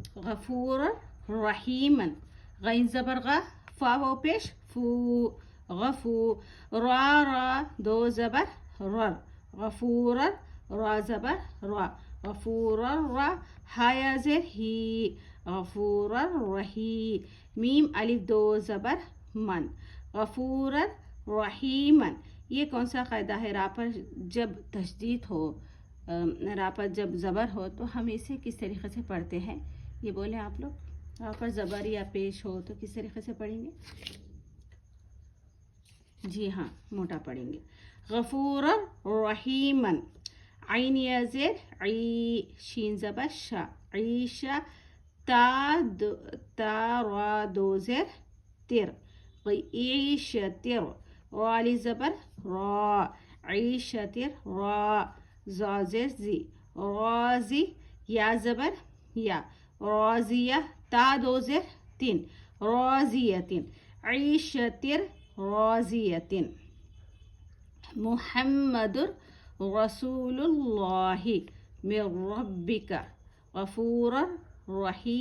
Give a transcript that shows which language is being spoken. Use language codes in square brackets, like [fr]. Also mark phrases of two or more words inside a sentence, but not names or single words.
[ar] غفورا رحیما، [ur] غین زبر غ، فا واو پیش، فو، غفو، را را دو زبر رر، غفورا را زبر را، غفورا را، ہا یا زیر ہی، غفورا رہی، میم الف دو زبر من، [ar] غفورا رحیما۔ [ur] یہ کون سا قاعدہ ہے؟ را پر جب تشدید ہو، را پر جب زبر ہو تو ہم اسے کس طریقے سے پڑھتے ہیں؟ یہ بولیں آپ لوگ، را پر زبر یا پیش ہو تو کس طریقے سے پڑھیں گے؟ جی ہاں، موٹا پڑھیں گے، [ar] غفورا رحیما، [ur] عین یا زیر عی، شین زبر شا، عیشا، تا را دو زیر تر، عیشتر، را علی زبر را، عیشتر را، زا زیر زی، رازی، یا زبر یا، رازیہ، تا دو زیر تین، رازیتن، [ar] عیشتر راضیتن، محمد رسول اللہ من ربک، غفورا رحیم۔